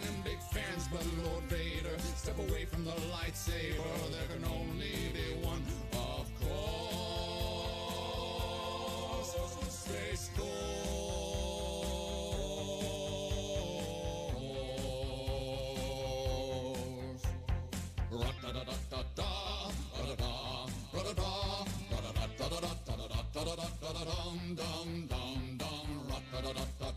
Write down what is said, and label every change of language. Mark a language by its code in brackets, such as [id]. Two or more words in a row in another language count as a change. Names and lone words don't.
[en] And big fans, but Lord Vader, step away from the lightsaber. There can only be one, of course. Space Force. Ra-da-da-da-da-da, ra-da-da, ra-da-da, ra-da-da-da-da-da-da-da-da-da-da-da-dum-dum-dum-dum, ra-da-da-da.